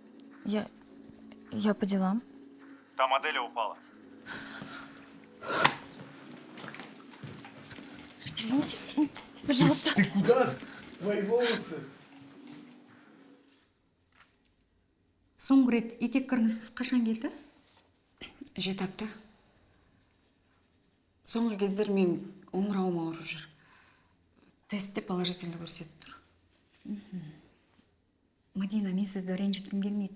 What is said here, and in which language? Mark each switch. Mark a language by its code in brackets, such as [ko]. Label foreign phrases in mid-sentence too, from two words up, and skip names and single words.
[ru] я по делам. Там Аделя упала. Извините, пожалуйста. Ты куда? Твои волосы. [kk] Соңғы рет етек кіріңіз қашан келді? Жеті апта. Соңғы кездер мен омырауым ауырып жүр. Тестте положительный көрсетіп тұр. Мадина, мен сізді ренжіткім келмейді.